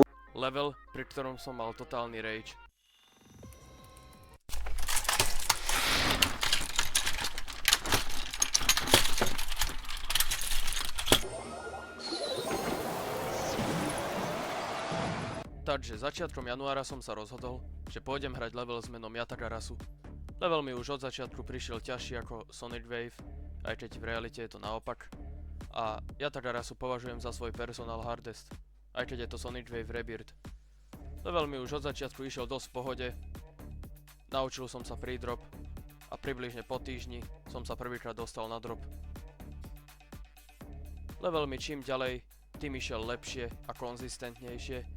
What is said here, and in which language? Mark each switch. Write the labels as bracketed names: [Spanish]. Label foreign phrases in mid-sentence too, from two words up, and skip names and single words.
[Slovak] Level, pri ktorom som mal totálny rage. Takže začiatkom januára som sa rozhodol, že pôjdem hrať level s menom Yatagarasu. Level mi už od začiatku prišiel ťažší ako Sonic Wave, aj keď v realite je to naopak. A Yatagarasu považujem za svoj [English] personal hardest, [Slovak] aj keď je to Sonic Wave Rebirth. Level mi už od začiatku išiel dosť v pohode, naučil som sa pre-drop a približne po týždni som sa prvýkrát dostal na drop. Level mi čím ďalej, tým išiel lepšie a konzistentnejšie.